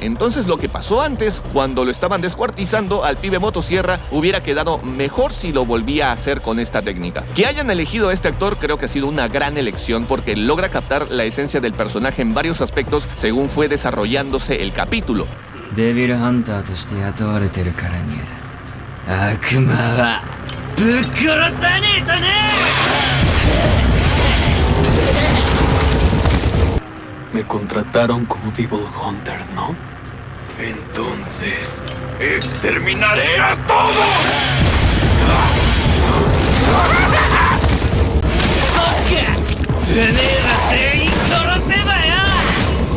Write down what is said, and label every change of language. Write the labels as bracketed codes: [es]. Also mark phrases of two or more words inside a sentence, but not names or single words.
[es] Entonces lo que pasó antes, cuando lo estaban descuartizando al pibe motosierra, hubiera quedado mejor si lo volvía a hacer con esta técnica. Que hayan elegido a este actor creo que ha sido una gran elección porque logra captar la esencia del personaje en varios aspectos según fue desarrollándose el capítulo. [ja] デビルハンターとして雇われてるからに悪魔はぶっ殺さねえとね。 [es] Me contrataron como [en] Devil Hunter, [es] ¿no? Entonces, exterminaré a todos. [ja] そっかてめえら全員殺せばよ。